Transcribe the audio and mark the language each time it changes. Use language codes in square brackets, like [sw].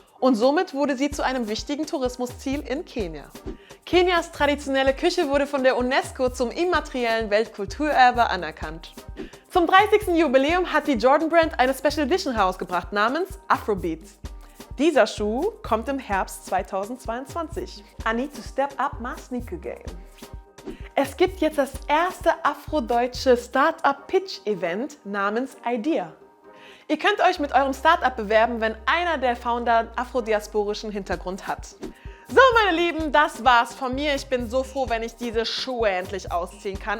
[de] Und somit wurde sie zu einem wichtigen Tourismusziel in Kenia. Kenias traditionelle Küche wurde von der UNESCO zum immateriellen Weltkulturerbe anerkannt. Zum 30. Jubiläum hat die Jordan Brand eine Special Edition herausgebracht namens Afrobeat. Dieser Schuh kommt im Herbst 2022. [en] I need to step up my sneaker game. [de] Es gibt jetzt das erste afrodeutsche Startup-Pitch-Event namens Idea. Ihr könnt euch mit eurem Startup bewerben, wenn einer der Founder einen afro-diasporischen Hintergrund hat. So, meine Lieben, das war's von mir. Ich bin so froh, wenn ich diese Schuhe endlich ausziehen kann.